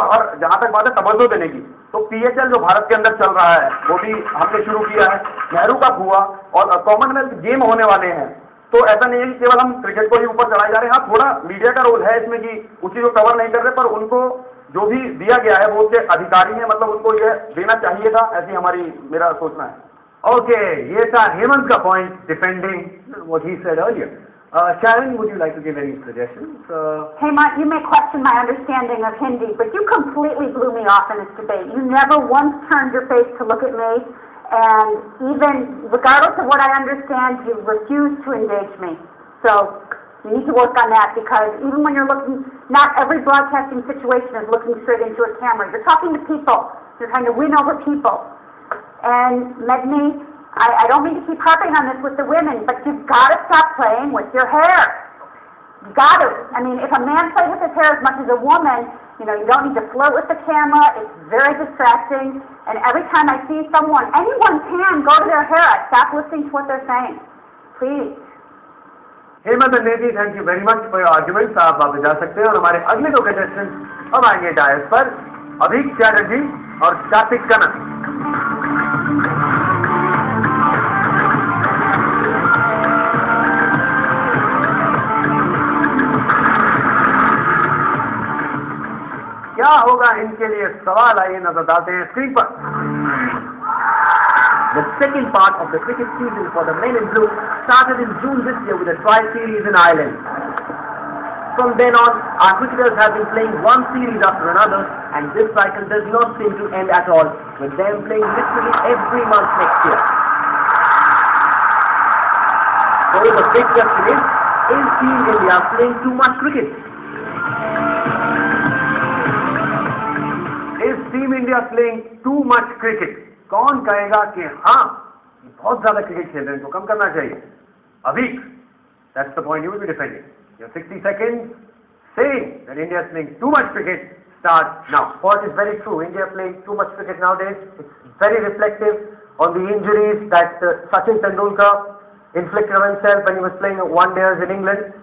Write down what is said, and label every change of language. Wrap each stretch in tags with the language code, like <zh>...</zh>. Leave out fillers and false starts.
<hi>और जहां तक बात है तवज्जो देने की, तो PHL जो भारत के अंदर चल रहा है वो भी हमने शुरू किया है. नेहरू कप हुआ और कॉमनवेल्थ गेम होने वाले हैं. तो ऐसा नहीं है कि केवल हम क्रिकेट को ही ऊपर चढ़ाए जा रहे हैं. हाँ, थोड़ा मीडिया का रोल है इसमें कि उसी को कवर नहीं कर रहे, पर उनको जो भी दिया गया है वो उसके अधिकारी हैं, मतलब उनको यह देना चाहिए था, ऐसी मेरा सोचना है.</hi> <en>Okay,</en> <hi>ये था हेमंत का</hi> <en>point defending what he said earlier. Sharon, would you like to give any suggestions? Hemant, you may question my understanding of Hindi, but you completely blew me off in this debate. You never once turned your face to look at me, and even regardless of what I understand, you refuse to engage me. So you need to work on that, because even when you're looking, not every broadcasting situation is looking straight into a camera. You're talking to people. You're trying to win over people. And Medni, I don't mean to keep harping on this with the women, but you've got to stop playing with your hair. You've got to. I mean, if a man plays with his hair as much as a woman, you know, you don't need to flirt with the camera. It's very distracting. And every time I see someone, anyone can go to their hair, I stop listening to what they're saying. Please. Hemant and Nidhi, thank you very much for your arguments.</en> <hi>आप वापस जा सकते हैं और हमारे अगले 2 contestants अब आएंगे डायस पर, अभीक चैटर्जी और कार्तिक कनक. क्या होगा इनके लिए सवाल, आइए नजर डालते हैं स्क्रीन पर.</hi> <en>The second part of the cricket season for the men in blue started in June this year with a trial series in Ireland. From then on, our cricketers have been playing one series after another, and this cycle does not seem to end at all, with them playing literally every month next year. So the big question is Team India playing too much cricket? Is Team India playing too much cricket?</en> <hi>कौन कहेगा कि हाँ बहुत ज्यादा cricket खेल रहे हैं, तो कम करना चाहिए?</hi> <en>Abhik, that's the point you will be defending. Your 60 seconds saying that India is playing too much cricket start now. What is very true, India playing too much cricket nowadays. It's very reflective on the injuries that Sachin Tendulkar inflicted on himself when he was playing one-dayers in England.</en>